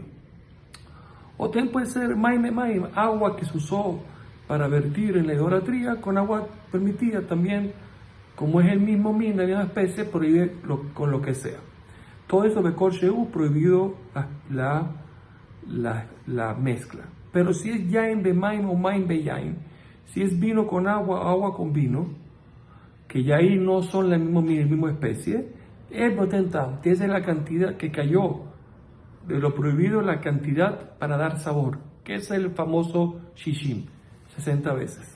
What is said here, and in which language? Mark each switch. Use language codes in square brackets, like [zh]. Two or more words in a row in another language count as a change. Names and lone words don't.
[es] O también puede ser maim, agua que se usó para vertir en la idolatría con agua permitida también, como es el mismo min, la misma especie, prohíbe con lo que sea. Todo eso [he] בכל שהוא, [es] prohibido la mezcla. Pero si es [he] יין במים או מים ביין, [es] si es vino con agua, agua con vino, que ya ahí no son la misma especie, es botentam, que es la cantidad que cayó de lo prohibido, la cantidad para dar sabor, que es el famoso shishim, 60 veces.